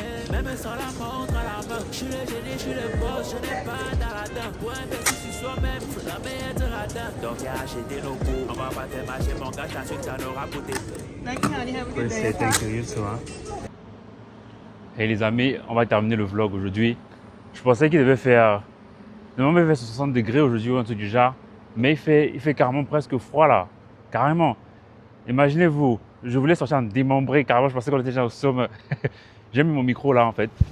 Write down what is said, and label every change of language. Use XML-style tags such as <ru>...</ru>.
<fr>Même sans la montre à la main, je suis le génie, je suis le boss, je n'ai pas d'aratin. Pour investir sur soi-même, faut jamais être radin. Donc j'ai acheté nos cours, on va pas te marcher, mon gars, t'assure que ça n'aura coûté.</fr> <en>Thank you, honey. Have a good day. Appreciate, thank you, you too, hein.</en> <fr>Hey les amis, on va terminer le vlog aujourd'hui. Je pensais qu'il devait faire, normalement il fait 60 degrés aujourd'hui ou un truc du genre, mais il fait carrément presque froid là, carrément. Imaginez-vous, je voulais sortir en démembré, carrément, je pensais qu'on était déjà au somme. J'ai mis mon micro là en fait.</fr>